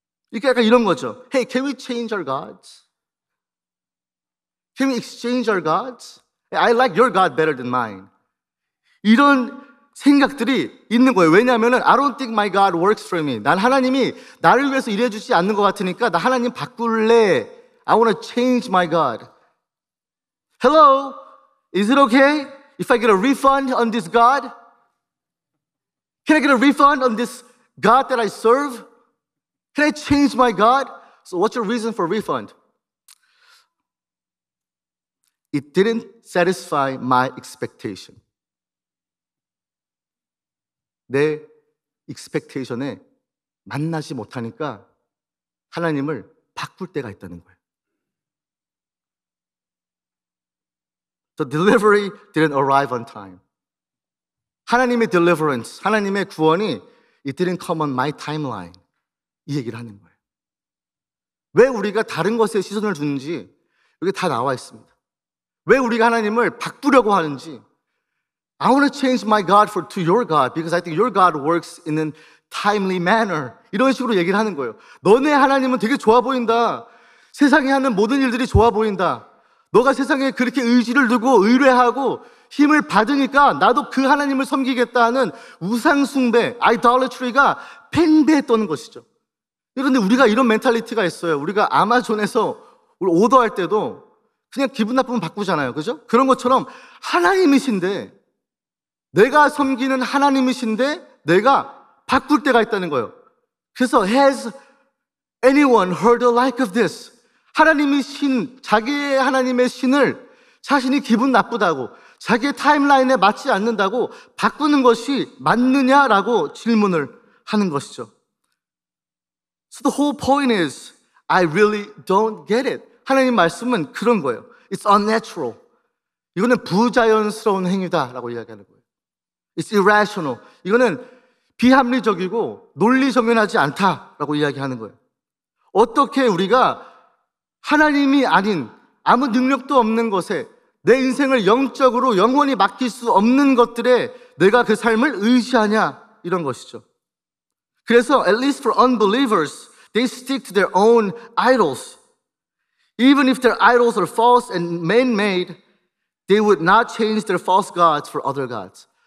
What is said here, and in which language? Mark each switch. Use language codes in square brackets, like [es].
[ko] 이게 약간 이런 거죠. [en] Hey, can we change our gods? Can we exchange our gods? I like your God better than mine. [ko] 이런 생각들이 있는 거예요. 왜냐하면 [en] I don't think my God works for me. [ko] 난 하나님이 나를 위해서 일해주지 않는 것 같으니까 나 하나님 바꿀래. [en] I want to change my God. Hello? Is it okay if I get a refund on this God? Can I get a refund on this God that I serve? Can I change my God? So what's your reason for refund? It didn't satisfy my expectation. [ko] 내 expectation에 만나지 못하니까 하나님을 바꿀 때가 있다는 거예요. [en] The delivery didn't arrive on time. 하나님의 deliverance, [ko] 하나님의 구원이 [en] it didn't come on my timeline. [ko] 이 얘기를 하는 거예요. 왜 우리가 다른 것에 시선을 두는지 여기 다 나와 있습니다. 왜 우리가 하나님을 바꾸려고 하는지 [en] I want to change my God to your God because I think your God works in a timely manner. [ko] 이런 식으로 얘기를 하는 거예요. 너네 하나님은 되게 좋아 보인다. 세상에 하는 모든 일들이 좋아 보인다. 너가 세상에 그렇게 의지를 두고 의뢰하고 힘을 받으니까 나도 그 하나님을 섬기겠다 하는 우상숭배, idolatry가 팽배했던 것이죠. 그런데 우리가 이런 멘탈리티가 있어요. 우리가 아마존에서 오더할 때도 그냥 기분 나쁘면 바꾸잖아요. 그죠? 그런 것처럼 하나님이신데, 내가 섬기는 하나님이신데 내가 바꿀 때가 있다는 거예요. 그래서 [en] has anyone heard the like of this? [ko] 하나님이 자기의 하나님의 신을 자신이 기분 나쁘다고, 자기의 타임라인에 맞지 않는다고 바꾸는 것이 맞느냐라고 질문을 하는 것이죠. [en] So the whole point is, I really don't get it. [ko] 하나님 말씀은 그런 거예요. [en] It's unnatural. [ko] 이거는 부자연스러운 행위다라고 이야기하는 거예요. [en] It's irrational. [ko] 이거는 비합리적이고 논리 정연하지 않다라고 이야기하는 거예요. 어떻게 우리가 하나님이 아닌 아무 능력도 없는 것에 내 인생을 영적으로 영원히 맡길 수 없는 것들에 내가 그 삶을 의지하냐, 이런 것이죠. 그래서 [en] at least for unbelievers, they stick to their own idols. Even if their idols are false and man-made, they would not change their false gods for other gods.